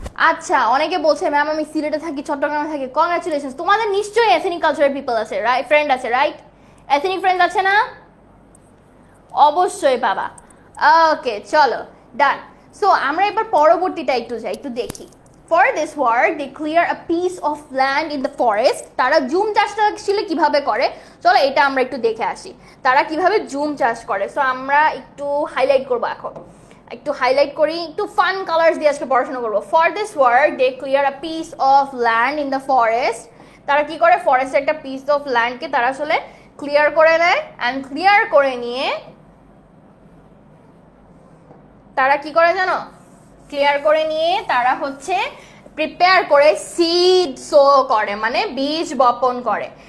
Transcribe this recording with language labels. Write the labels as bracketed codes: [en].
[bn] আচ্ছা, অনেকে বলছে ম্যাম আমি সিলেটে থাকি, চট্টগ্রামে থাকি। কংগ্রাচুলেশন, তোমাদের নিশ্চয়ই এথনিক কালচারাল পিপল আছে, রাইট? ফ্রেন্ড আছে, রাইট? এথনিক ফ্রেন্ড আছে না? অবশ্যই বাবা। ওকে, চলো, ডান। সো আমরা এবার পরবর্তীটা একটু যাই, একটু দেখি। [en] For this work, they clear a piece of land in the forest. [bn] তারা জুম চাষটা আসলে কিভাবে করে, চলো এটা আমরা একটু দেখে আসি তারা কিভাবে জুম চাষ করে। সো আমরা একটু হাইলাইট করবো, এখন একটু হাইলাইট করি, একটু ফান কালার্স দিয়ে আজকে পড়াশোনা করবো। [en] For this work, they clear a piece of land in the forest. [bn] তারা কি করে, ফরেস্টের একটা পিস অফ ল্যান্ডকে তারা আসলে ক্লিয়ার করে নেয়, অ্যান্ড ক্লিয়ার করে নিয়ে তারা কি করে জানো, ক্লিয়ার করে নিয়ে তারা হচ্ছে প্রিপেয়ার করে সিড সো করে, মানে বীজ বপন করে।